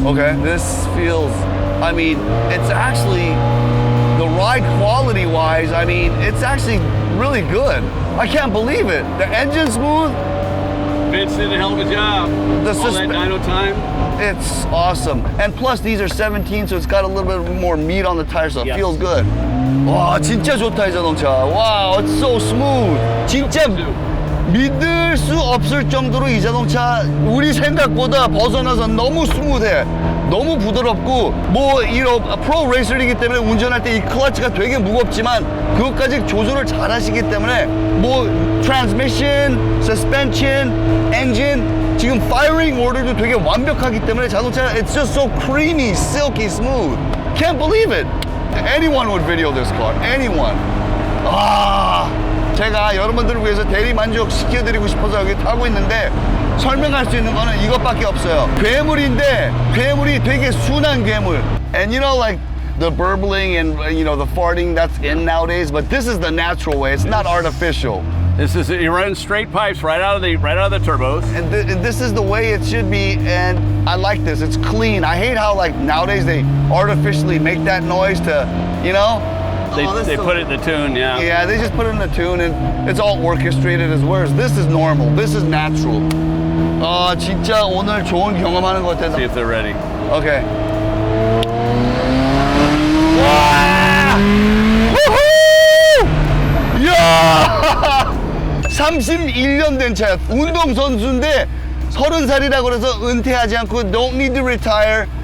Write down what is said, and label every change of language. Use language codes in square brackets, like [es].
[en] Okay, this feels, I mean, it's actually, the ride quality wise, I mean, it's actually really good. I can't believe it. The engine's smooth. Vince did a hell of a job. The All that dyno time. It's awesome. And plus these are 17, so it's got a little bit more meat on the tire, so it Yes. feels good. [ko] 와, 진짜 좋다 이 자동차. [en] Wow, it's so smooth. [ko] 진짜 믿을 수 없을 정도로 이 자동차 우리 생각보다 벗어나서 너무 스무드해. 너무 부드럽고 뭐 이런 프로 레이서이기 때문에 운전할 때 이 클러치가 되게 무겁지만 그것까지 조절을 잘 하시기 때문에 뭐 트랜스미션, 서스펜션, 엔진 지금 파이어링 오더도 되게 완벽하기 때문에 자동차 [en] it's just so creamy, silky, smooth. Can't believe it. Anyone would video this car. Anyone. [ko] 아, 제가 여러분들을 위해서 대리 만족 시켜드리고 싶어서 여기 타고 있는데 설명할 수 있는 거는 이것밖에 없어요. 괴물인데 괴물이 되게 순한 괴물. [en] And you know like the burbling and you know the farting that's in nowadays, but this is the natural way. It's not artificial. This is you run straight pipes right out of the turbos. And this is the way it should be, and I like this. It's clean. I hate how like nowadays they artificially make that noise to, you know. They put it in the tune, yeah. Yeah, they just put it in the tune and it's all orchestrated as well. This is normal. This is natural. [ko] 아, 진짜 오늘 좋은 경험하는 것 같아서. [en] See if they're ready. Okay. 와! 우후! 이야! [ko] 31년 된 차야. 운동선수인데 30살이라고 그래서 은퇴하지 않고 [en] don't need to retire.